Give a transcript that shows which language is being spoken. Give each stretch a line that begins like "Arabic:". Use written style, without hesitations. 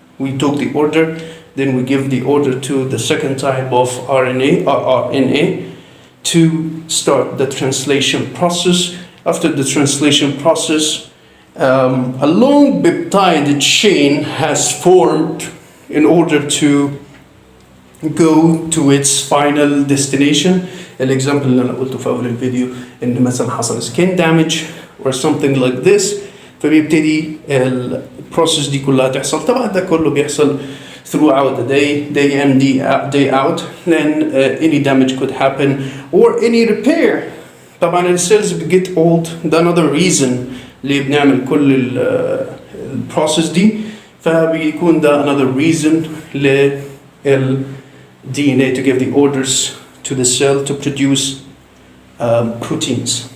English: We took the order, then we give the order to the second type of RNA to start the translation process. After the translation process, a long peptide chain has formed in order to go to its final destination.
Arabic: الإكزامبل اللي أنا قلته في أول الفيديو إن مثلا حصل
English: skin damage or something like this,
Arabic: فبيبتدي البروسيس دي كلها تحصل. طبعا ده كله بيحصل
English: throughout the day in, day out. Then any damage could happen or any repair.
Arabic: طبعا السيلز
English: get old. ده another reason
Arabic: اللي بنعمل كل البروسيس دي,
English: فبيكون ده another reason لل DNA to give the orders to the cell to produce proteins.